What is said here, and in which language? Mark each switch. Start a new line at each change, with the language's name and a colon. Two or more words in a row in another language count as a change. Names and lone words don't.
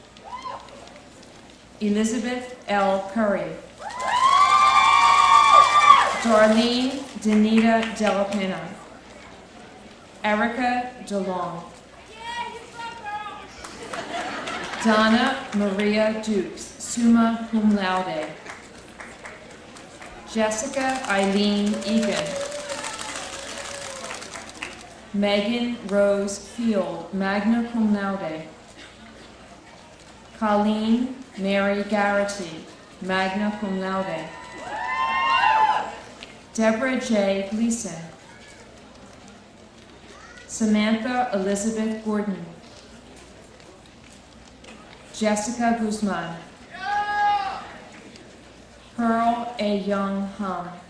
English: Elizabeth L. Curry. Darlene Danita Della Pena. Erica DeLong. Donna Maria Dukes,
Latin: summa cum laude.
English: Jessica Eileen Egan. Megan Rose Field,
Latin: magna cum laude.
English: Colleen Mary Garrity,
Latin: magna cum laude.
English: Deborah J. Gleason. Samantha Elizabeth Gordon. Jessica Guzman. Pearl A. Young Hum.